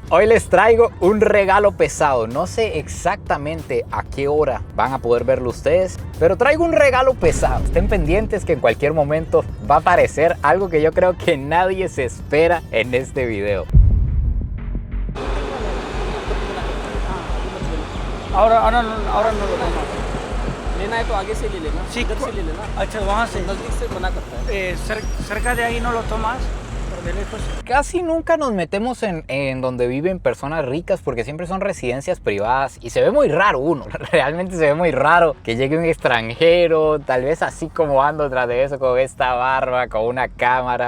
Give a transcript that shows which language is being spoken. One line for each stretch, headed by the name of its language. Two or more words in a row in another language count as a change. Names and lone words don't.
Spanish: Hoy les traigo un regalo pesado, no sé exactamente a qué hora van a poder verlo ustedes, pero traigo un regalo pesado. Estén pendientes que en cualquier momento va a aparecer algo que yo creo que nadie se espera en este video. ahora no lo tomas.
Hindi: लेना है तो आगे से ले लेना,
Spanish: Sí,
Hindi: इधर से ले लेना, अच्छा, वहाँ से नजदीक से मना करता है।
Spanish: cerca de ahí no lo tomas, pero de lejos. Casi nunca nos metemos en donde viven personas ricas, porque siempre son residencias privadas y se ve muy raro uno. Realmente se ve muy raro que llegue un extranjero, tal vez así como ando tras de eso, con esta barba, con una cámara.